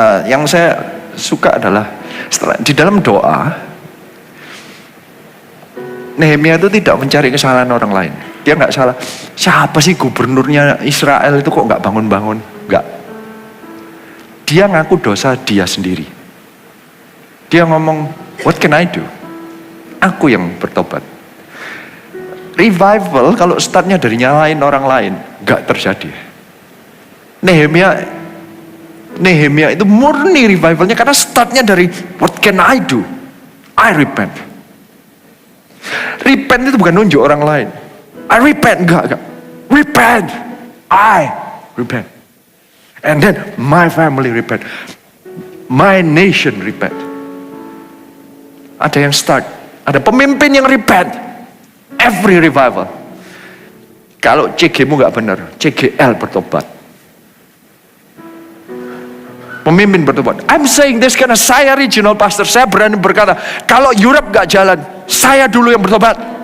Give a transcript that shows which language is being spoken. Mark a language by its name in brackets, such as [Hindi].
[Indonesian] Yang saya suka adalah di dalam doa, Nehemia itu tidak mencari kesalahan orang lain. Dia nggak salah. Siapa sih gubernurnya Israel itu kok nggak bangun-bangun? Nggak. Dia ngaku dosa dia sendiri. Dia ngomong, [English] what can I do? [Indonesian] Aku yang bertobat. Revival kalau startnya dari nyalain orang lain, nggak terjadi. Nehemia itu murni revivalnya karena startnya dari [English] what can I do? I repent. [Indonesian] Repent itu bukan nunjuk orang lain. I repent, enggak. Repent. [English] I repent. And then my family repent. My nation repent. [Indonesian] Ada yang start. Ada pemimpin yang repent. [English] Every revival. [Indonesian] Kalau CG-mu gak benar, CGL bertobat. Pemimpin bertobat. [English] I'm saying this [Indonesian] karena saya regional pastor. Saya berani berkata, kalau Europe gak jalan, saya dulu yang bertobat.